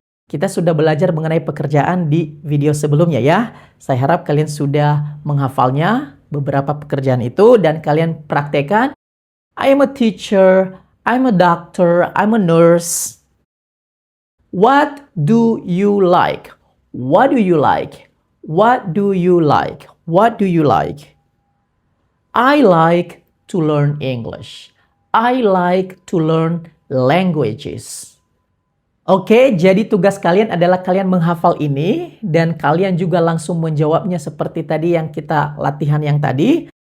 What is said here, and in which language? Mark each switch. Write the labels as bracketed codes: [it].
[id] Kita sudah belajar mengenai pekerjaan di video sebelumnya, ya. Saya harap kalian sudah menghafalnya beberapa pekerjaan itu dan kalian praktekkan. [en] I am a teacher, I'm a doctor, I'm a nurse. What do you like? What do you like? What do you like? What do you like? I like to learn English. I like to learn languages. [id] Oke, jadi tugas kalian adalah kalian menghafal ini dan kalian juga langsung menjawabnya seperti tadi yang kita latihan yang tadi.